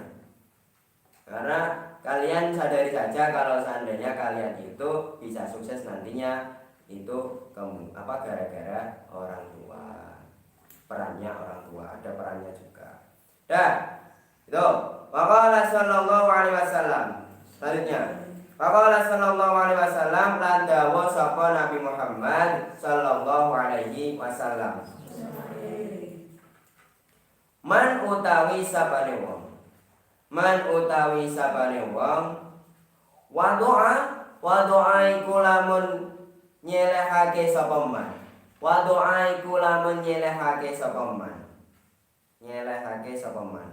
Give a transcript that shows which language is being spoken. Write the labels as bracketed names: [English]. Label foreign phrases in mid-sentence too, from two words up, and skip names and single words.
[Indonesian] Karena kalian sadari saja kalau seandainya kalian itu bisa sukses nantinya itu gara-gara orang tua. Perannya orang tua, ada perannya juga. Dah, itu. [Arabic] وقال صلى الله عليه وسلم. Selanjutnya, وقال صلى الله عليه وسلم [Javanese] lan dawuh sapa [Arabic] Nabi Muhammad صلى الله عليه وسلم. [Javanese] Man utawi sabane wong. Man utawi sabane wong wadoa iku lamun nyelehake sapa man. Wadoa iku lamun nyelehake sapa man. Nyelehake sapa man.